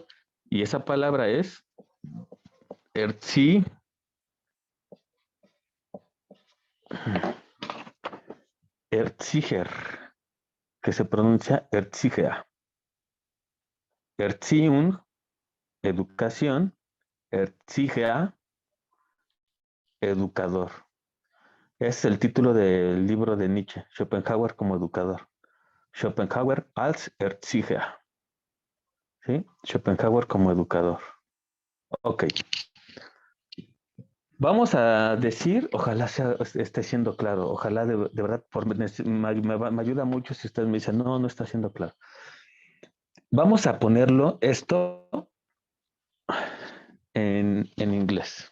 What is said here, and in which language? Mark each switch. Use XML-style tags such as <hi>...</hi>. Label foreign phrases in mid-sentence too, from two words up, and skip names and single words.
<es>Y esa palabra es Erzieher, que se pronuncia Erzieher. Erziehung, educación. Erzieher, educador. Es el título del libro de Nietzsche, Schopenhauer como educador. Schopenhauer als Erzieher. ¿Sí? Schopenhauer como educador. Ok. Vamos a decir, ojalá esté siendo claro, ojalá de verdad, me ayuda mucho si ustedes me dicen, no está siendo claro. Vamos a ponerlo esto en inglés.</es>